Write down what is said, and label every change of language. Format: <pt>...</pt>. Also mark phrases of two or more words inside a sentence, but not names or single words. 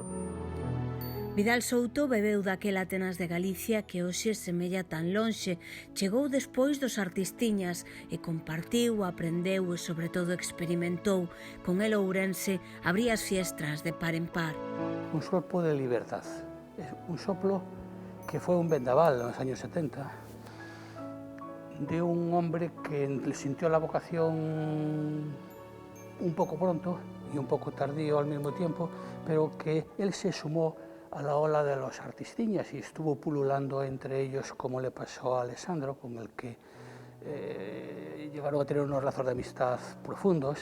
<gl>Vidal Souto bebeu daquel Atenas de Galicia que hoxe semella tan lonxe, chegou despois dos artistiñas e compartiu, aprendeu e sobre todo experimentou. Con el Ourense abría as fiestras de par en par.</gl> <es>Un soplo de libertad, un soplo que fue un vendaval en los años 70, de un hombre que sintió la vocación un poco pronto y un poco tardío al mismo tiempo, pero que él se sumó a la ola de los artistiñas y estuvo pululando entre ellos, como le pasó a Alessandro, con el que llegaron a tener unos lazos de amistad profundos.</es>